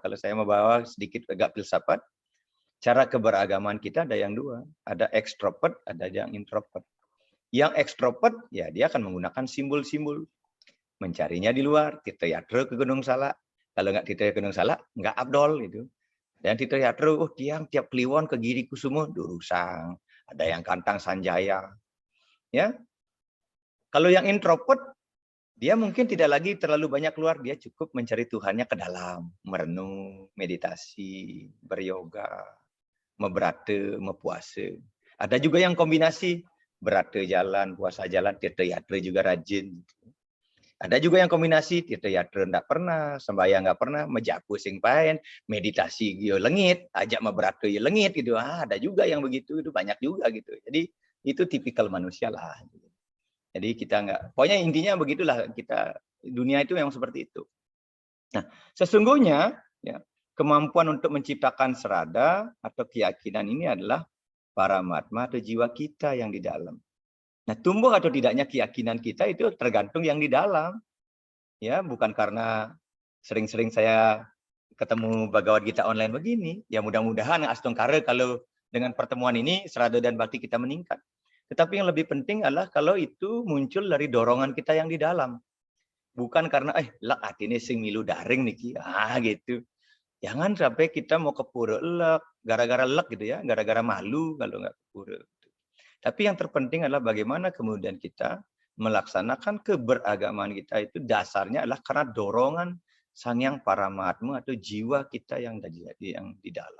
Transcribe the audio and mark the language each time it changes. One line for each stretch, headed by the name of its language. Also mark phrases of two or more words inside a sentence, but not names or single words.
Indonesian: Kalau saya membawa sedikit agak filsafat, cara keberagaman kita ada yang dua. Ada ekstrovert, ada yang introvert. Yang ekstrovert, ya dia akan menggunakan simbol-simbol. Mencarinya di luar, Tirta Yatra ke Gunung Salak. Kalau nggak Tirta ke Gunung Salak, nggak abdol itu. Dan Tirta Yatra, oh tiang tiap Kliwon ke Giri Kusumo, Durusang. Ada yang Kantang Sanjaya. Ya, kalau yang introvert, dia mungkin tidak lagi terlalu banyak keluar, dia cukup mencari Tuhannya ke dalam, merenung, meditasi, beryoga, meberate, mepuasa. Ada juga yang kombinasi, berate jalan, puasa jalan, Tirta Yatra juga rajin. Ada juga yang kombinasi, Tirta Yatra enggak pernah, sembahyang enggak pernah,
Balinese: mejapu sing paen, meditasi yo lengit, ajak meberate yo lengit gitu.
Indonesian: Ada juga yang begitu, itu banyak juga gitu. Jadi itu tipikal manusia lah. Jadi kita enggak, pokoknya intinya begitulah kita, dunia itu memang seperti itu. Nah, sesungguhnya ya, kemampuan untuk menciptakan serada atau keyakinan ini adalah paramatma atau jiwa kita yang di dalam. Nah, tumbuh atau tidaknya keyakinan kita itu tergantung yang di dalam. Ya, bukan karena sering-sering saya ketemu Bhagavad Gita online begini. Ya mudah-mudahan Astungkara kalau dengan pertemuan ini serada dan bakti kita meningkat. Tetapi yang lebih penting adalah kalau itu muncul dari dorongan kita yang di dalam. Bukan karena
Balinese: lek atine sing milu daring niki.
Indonesian: Gitu. Jangan sampai kita mau ke pura lek, gara-gara lek gitu ya, gara-gara malu kalau nggak ke pura. Tapi yang terpenting adalah bagaimana kemudian kita melaksanakan keberagaman kita itu dasarnya adalah karena dorongan Sang Hyang Paramatma atau jiwa kita yang di dalam.